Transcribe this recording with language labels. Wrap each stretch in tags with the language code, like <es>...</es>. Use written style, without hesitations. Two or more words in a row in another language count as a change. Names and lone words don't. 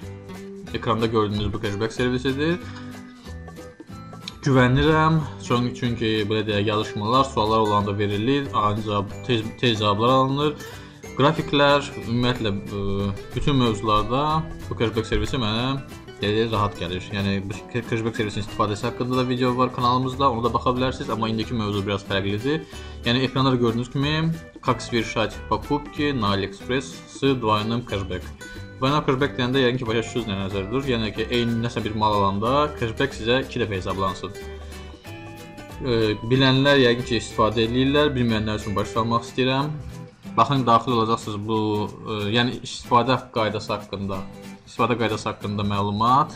<az>Ekranda gördüyünüz bu cashback servisidir. Güvənirəm, çünki belə deyək, yazışmalar, suallar olanda verilir, ancaq tez cavablar alınır. Qrafiklər, ümumiyyətlə bütün mövzularda bu cashback servisi mənə rahat gəlir. Yəni bu cashback servisinin istifadəsi haqqında da video var kanalımızda, ona da baxa bilərsiniz, amma indiki mövzu biraz fərqlidir. Yəni ekranda da gördüyünüz kimi,</az> <ru>как совершать покупки на AliExpress с двойным cashback. Двойной cashback</ru> <az>deyəndə yəqin ki, başa düşürsünüz nə nəzərdir. Yəni ki, eyni nəsə bir mal alanda cashback sizə 2 dəfə hesablansın. Bilənlər yəqin ki, istifadə edirlər, bilməyənlər üçün başa salmaq istəyirəm. Baxın, daxil olacaqsınız bu, yəni istifadə qaydası haqqında məlumat.</az>